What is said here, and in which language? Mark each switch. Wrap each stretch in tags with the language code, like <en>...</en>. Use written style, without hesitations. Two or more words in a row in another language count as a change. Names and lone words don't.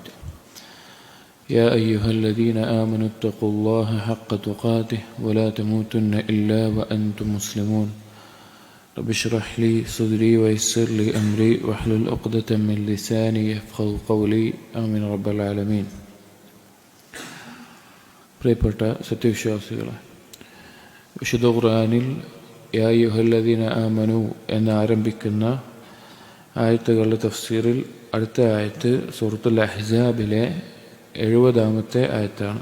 <ar>يا أيها الذين آمنوا اتقوا الله حق تقاته ولا تموتن إلا وأنتم مسلمون. رب اشرح لي صدري ويسر لي أمري واحلل عقدة من لساني يفقهوا قولي، آمين رب العالمين.</ar> <ml>പ്രിയപ്പെട്ട സത്യവിശ്വാസികളെ, വിശുദ്ധ ഖുർആനിൽ</ml> <ar>يا أيها الذين آمنوا</ar> <ml>എന്നാരംഭിക്കുന്ന ആയത്തുകളുടെ തഫ്സീറിൽ അടുത്ത ആയത്ത് സൂറത്തുൽ അഹ്സാബിലെ 70-ാമത്തെ ആയത്താണ്.</ml>